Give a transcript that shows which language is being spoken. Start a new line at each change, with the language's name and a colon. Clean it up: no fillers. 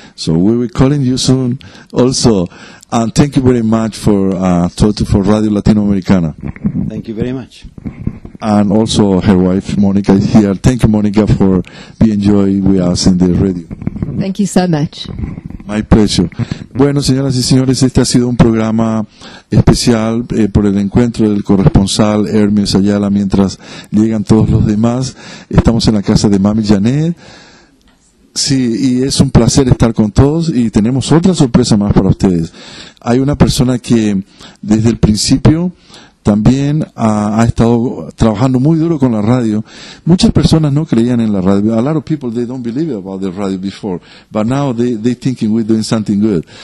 English: So we will be calling you soon also. And thank you very much for talking for Radio Latino Americana. Thank you very much. And also her wife, Monica, is here. Thank you, Monica, for being enjoying with us in the radio. Thank you so much. My pleasure.
Spanish: Bueno, señoras y señores, este ha sido un programa especial por el encuentro del corresponsal Hermes Ayala mientras llegan todos los demás. Estamos en la casa de Mami Janet. Sí, y es un placer estar con todos y tenemos otra sorpresa más para ustedes. Hay una persona que desde el principio también ha estado trabajando muy duro con la radio. Muchas personas no creían en la radio.
English: A lot of people, they don't believe about the radio before. But now they thinking we're doing something good.